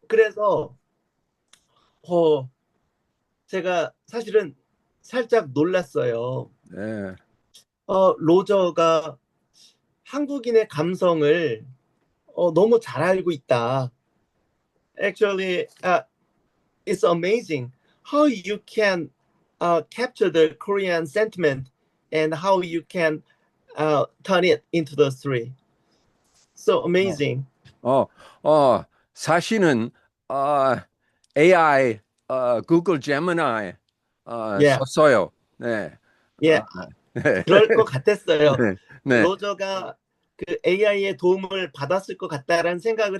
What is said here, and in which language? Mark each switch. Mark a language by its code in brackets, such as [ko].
[ko] 그래서 어, 제가 사실은 살짝 놀랐어요. 네. 로저가 한국인의 감성을 너무 잘 알고 있다. [en] Actually, it's amazing how you can capture the Korean sentiment and how you can turn it into the story. So amazing. [ko] 어, 사실은, 어, AI, 구글 제미나이, [en] Yeah, [ko] 썼어요. 네. 아, [en] yeah. [ko] 네. 그럴 것 같았어요. 네. 네. 로저가 그 AI의 도움을 받았을 것 같다라는 생각을